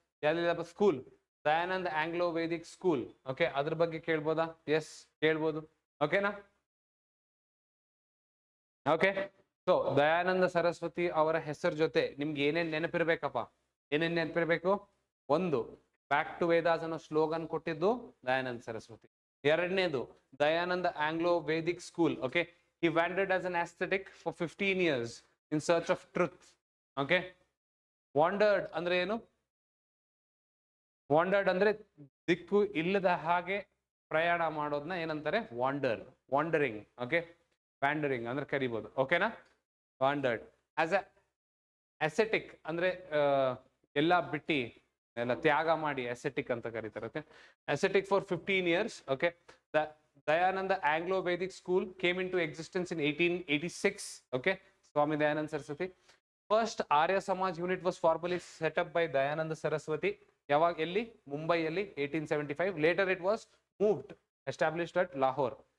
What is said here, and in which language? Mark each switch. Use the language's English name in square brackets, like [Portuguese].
[Kannada] ಯಾವ್ದು school? Dayanand Anglo Vedic school. Okay, ಅದ್ರ ಬಗ್ಗೆ ಕೇಳ್ಬೋದಾ? ಎಸ್ ಕೇಳ್ಬೋದು. ಓಕೆನಾ? ಓಕೆ, ಸೊ ದಯಾನಂದ ಸರಸ್ವತಿ ಅವರ ಹೆಸರು ಜೊತೆ ನಿಮ್ಗೆ ಏನೇನ್ ನೆನಪಿರ್ಬೇಕಪ್ಪ? ಏನೇನ್ ನೆನಪಿರ್ಬೇಕು? ಒಂದು, ಬ್ಯಾಕ್ ಟು ವೇದಾಸ್ ಅನ್ನೋ ಸ್ಲೋಗನ್ ಕೊಟ್ಟಿದ್ದು ದಯಾನಂದ ಸರಸ್ವತಿ. ಎರಡನೇದು, Dayananda Anglo Vedic school. [English] Okay, he wandered as an ascetic for 15 years in search of truth. [Kannada] Okay, wandered ಅಂದ್ರೆ ಏನು? wandered ಅಂದ್ರೆ ದಿಕ್ಕು ಇಲ್ಲದ ಹಾಗೆ ಪ್ರಯಾಣ ಮಾಡೋದನ್ನ ಏನಂತಾರೆ? wandering. ಓಕೆ, ವ್ಯಾಂಡರಿಂಗ್ ಅಂದ್ರೆ ಕರಿಬಹುದು. ಓಕೆನಾ? [English] wandered as a ascetic [Kannada] ಅಂದ್ರೆ ಎಲ್ಲ ಬಿಟ್ಟಿ ಎಲ್ಲ ತ್ಯಾಗ ಮಾಡಿ ascetic ಅಂತ ಕರೀತಾರೆ. [English] Okay, ascetic for 15 years. Okay, Dayananda Anglo-Vedic School came into existence in 1886. Okay, Swami Dayananda Saraswati. First Arya Samaj unit was formally set up by Dayananda Saraswati. [Kannada] Yavag elli? [English] Mumbai elli 1875. Later it was moved, established at Lahore.